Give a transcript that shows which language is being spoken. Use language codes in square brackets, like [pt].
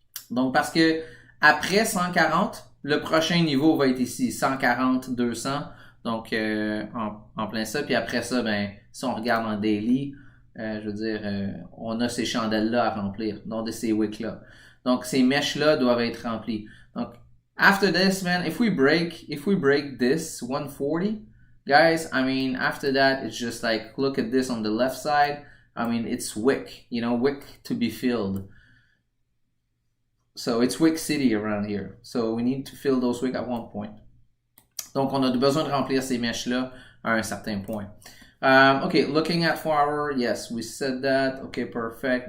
[fr] Donc, parce que après 140, le prochain niveau va être ici, 140 200. Donc, en plein ça. Puis après ça, ben, si on regarde en daily, je veux dire, on a ces chandelles-là à remplir, non de ces wicks-là. Donc, ces mèches-là doivent être remplies. [en] Donc, after this, man, if we break this 140, guys, I mean, after that, it's just like, look at this on the left side. I mean, it's wick, you know, wick to be filled. So it's wick city around here. So we need to fill those wick at one point. [fr] Donc, on a besoin de remplir ces mèches-là à un certain point. [en] Okay, looking at 4 hour, yes, we said that. Okay, perfect.